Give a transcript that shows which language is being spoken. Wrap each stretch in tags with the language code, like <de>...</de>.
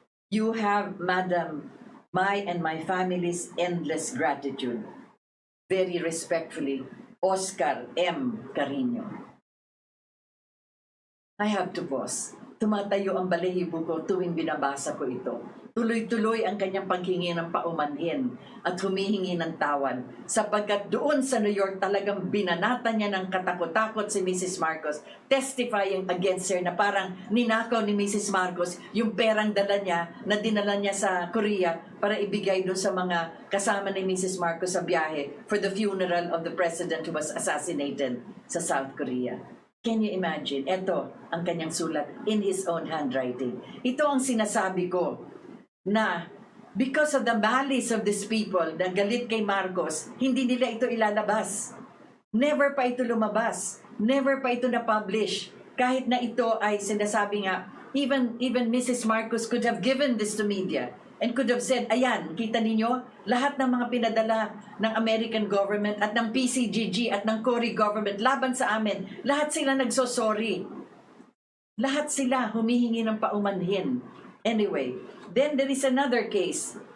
<en>You have, madam, my and my family's endless gratitude. Very respectfully, Oscar M. Carino. I have to pause.</en> <tl>tumatayo ang balahibo ko tuwing binabasa ko ito. Tuloy-tuloy ang kanyang paghingi ng paumanhin at humihingi ng tawad. Sapagkat doon sa New York talagang binanata niya ng katakot-takot si Mrs. Marcos,</tl> <en>testifying against her</en> <tl>na parang ninakaw ni Mrs. Marcos yung perang dala niya na dinala niya sa Korea para ibigay doon sa mga kasama ni Mrs. Marcos sa biyahe</tl> <en>for the funeral of the president who was assassinated</en> <tl>sa South Korea.</tl> <en>Can you imagine?</en> <tl>Ito ang kanyang sulat</tl> <en>in his own handwriting.</en> <tl>Ito ang sinasabi ko na</tl> <en>because of the malice of these people</en> <tl>na galit kay Marcos, hindi nila ito ilalabas. Never pa ito lumabas. Never pa ito na-publish. Kahit na ito ay sinasabi nga, even Mrs. Marcos</tl> <en>could have given this to media and could have said,</en> <tl>ayan, kita ninyo, lahat ng mga pinadala ng American government at ng PCGG at ng Korea government laban sa amin, lahat sila nagsosorry. Lahat sila humihingi ng paumanhin.</tl> <en>Anyway, then there is another case.</en>